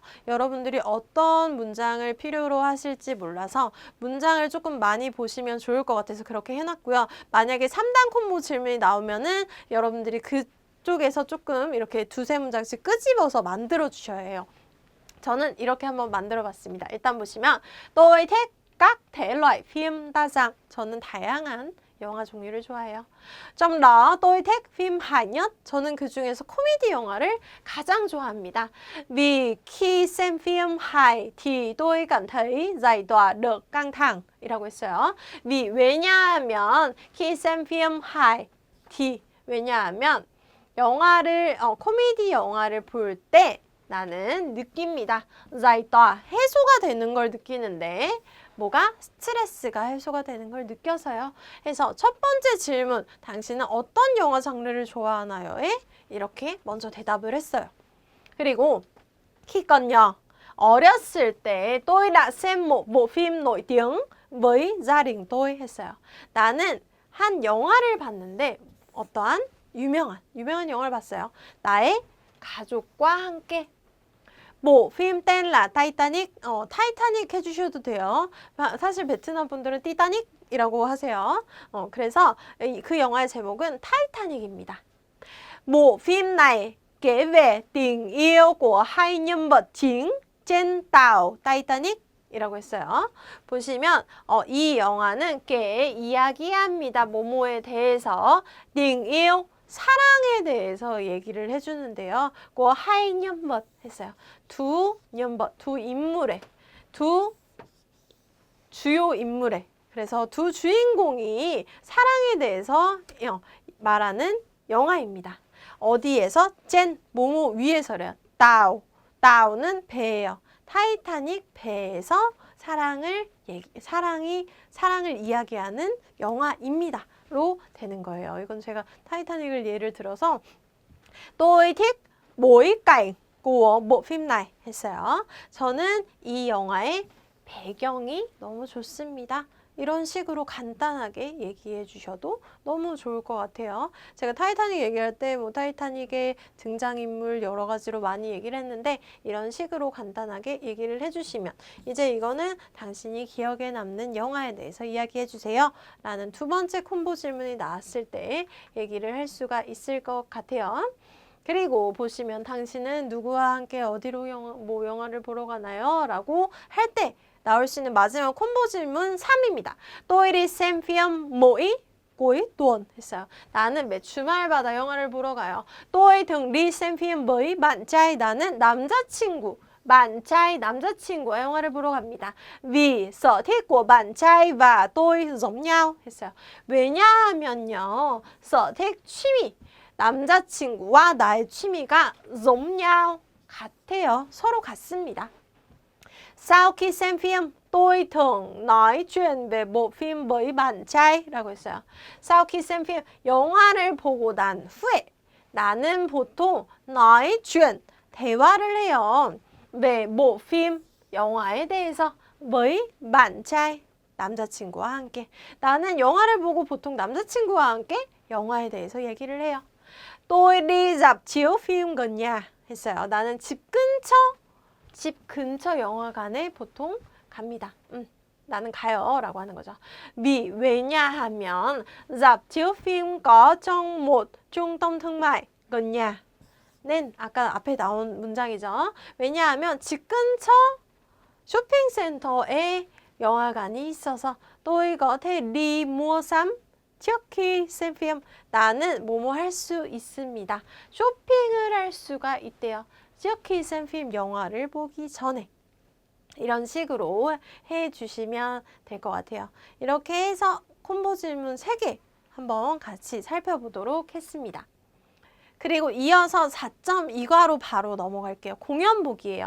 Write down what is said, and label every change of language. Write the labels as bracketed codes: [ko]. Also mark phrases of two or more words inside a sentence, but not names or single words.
[ko] 여러분들이 어떤 문장을 필요로 하실지 몰라서 문장을 조금 많이 보시면 좋을 것 같아서 그렇게 해놨고요. 만약에 3단 콤보 질문이 나오면은 여러분들이 그쪽에서 조금 이렇게 두세 문장씩 끄집어서 만들어 주셔야 해요. 저는 이렇게 한번 만들어 봤습니다. 일단 보시면 [vi] tôi thích các thể loại phim đa dạng. [ko] 저는 다양한 영화 종류를 좋아해요. [vi] trong đó tôi thích phim hài nhất. [ko] 저는 그 중에서 코미디 영화를 가장 좋아합니다. [vi] vì khi xem phim hài thì tôi cảm thấy giải tỏa được căng thẳng [ko] 이라고 했어요. vì 왜냐하면 [vi] khi xem phim hài thì [ko] 왜냐하면 코미디 영화를 볼 때 나는 느낍니다. [vi] giải tỏa [ko] 해소가 되는 걸 느끼는데 뭐가? 스트레스가 해소가 되는 걸 느껴서요. 그래서 첫 번째 질문, 당신은 어떤 영화 장르를 좋아하나요?에 이렇게 먼저 대답을 했어요. [vi] 그리고 khi còn nhỏ, [ko] 어렸을 때 [vi] tôi đã xem một bộ phim nổi tiếng với gia đình tôi 했어요. [ko] 나는 한 영화를 봤는데 어떠한 유명한 영화를 봤어요. 나의 가족과 함께. 뭐 [vi] phim tên là Titanic, [ko] 타이타닉 해주셔도 돼요. 사실 베트남 분들은 티타닉이라고 하세요. 그래서 그 영화의 제목은 타이타닉입니다. [vi] 뭐 phim này kể về tình yêu của hai nhân vật chính trên tàu 타이타닉 [ko] 이라고 했어요. 보시면 이 영화는 꽤 이야기합니다. 뭐뭐에 대해서 [vi] tình yêu [ko] 사랑에 대해서 얘기를 해주는데요. [vi] 그 hai nhân vật 했어요. 두 nhân vật, [ko] 두 인물의 두 주요 인물의 그래서 두 주인공이 사랑에 대해서 말하는 영화입니다. 어디에서? 젠 뭐뭐 위에서래요. 다우는 배예요. 타이타닉 배에서 사랑을 이야기하는 영화입니다.로 되는 거예요. 이건 제가 타이타닉을 예를 들어서 [vi] tôi thích bối cảnh của bộ phim này [ko] 했어요. 저는 이 영화의 배경이 너무 좋습니다. 이런 식으로 간단하게 얘기해 주셔도 너무 좋을 것 같아요. 제가 타이타닉 얘기할 때 뭐 타이타닉의 등장인물 여러 가지로 많이 얘기를 했는데 이런 식으로 간단하게 얘기를 해주시면 이제 이거는 당신이 기억에 남는 영화에 대해서 이야기해 주세요. 라는 두 번째 콤보 질문이 나왔을 때 얘기를 할 수가 있을 것 같아요. 그리고 보시면 당신은 누구와 함께 어디로 영화를 보러 가나요? 라고 할 때 나올 수 있는 마지막 콤보 질문 3입니다. [vi] tôi đi xem phim mỗi cuối tuần 했어요. [ko] 나는 매 주말마다 영화를 보러 가요. [vi] tôi thường đi xem phim với bạn trai. [ko] 나는 남자친구, [vi] bạn trai, [ko] 남자친구와 영화를 보러 갑니다. [vi] vì sở thích của bạn trai và tôi giống nhau 했어요. [ko] 왜냐하면요, [vi] sở thích, [ko] 취미, 남자친구와 나의 취미가 [vi] giống nhau, [ko] 같아요. 서로 같습니다. [vi] Sau khi xem phim, tôi thường nói chuyện về bộ phim với bạn trai [ko] 라고 했어요. [vi] Sau khi xem phim, [ko] 영화를 보고 난 후에 나는 보통 [vi] nói chuyện, [ko] 대화를 해요. [vi] về bộ phim, [ko] 영화에 대해서 [vi] với bạn trai, [ko] 남자친구와 함께. 나는 영화를 보고 보통 남자친구와 함께 영화에 대해서 얘기를 해요. [vi] tôi đi rạp chiếu phim gần nhà 했어요. [ko] 나는 집 근처 영화관에 보통 갑니다. 나는 가요 라고 하는 거죠. [vi] 왜냐하면 rạp chiếu phim có trong một trung tâm thương mại gần nhà [ko] 는 아까 앞에 나온 문장이죠. 왜냐하면 집 근처 쇼핑센터에 영화관이 있어서 [vi] tôi có thể đi mua sắm trước khi xem phim. [ko] 나는 뭐뭐 할 수 있습니다. 쇼핑을 할 수가 있대요. [vi] trước khi xem phim, [ko] 영화를 보기 전에. 이런 식으로 해주시면 될 것 같아요. 이렇게 해서 콤보 질문 3개 한번 같이 살펴보도록 했습니다. 그리고 이어서 4.2과로 바로 넘어갈게요. 공연보기예요.